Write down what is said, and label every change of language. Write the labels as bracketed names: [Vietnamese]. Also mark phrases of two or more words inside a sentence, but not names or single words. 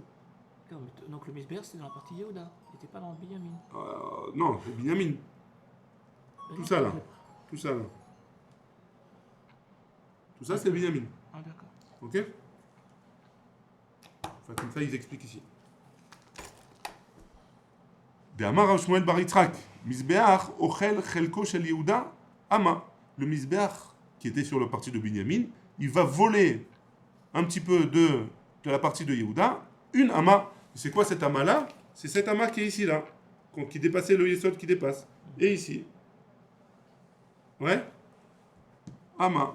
[French] Donc le Misber c'était dans la partie Yehuda, il n'était pas dans le Binyamin. Non, c'est Binyamin. Tout ça là. Tout ça c'est Binyamin. Ah d'accord. Ok? Enfin, comme ça ils expliquent ici. [Hebrew] דאמר רב שמואל בר יצחק, מזבח אוכל חלקו של יהודה אמה. [French] Le Misbeach qui était sur la partie de Binyamin, il va voler un petit peu de la partie de Yehuda, une ama. C'est quoi cette ama là? C'est cette ama qui est ici là, qui dépassait le Yesod qui dépasse. Et ici. Ouais? Ama.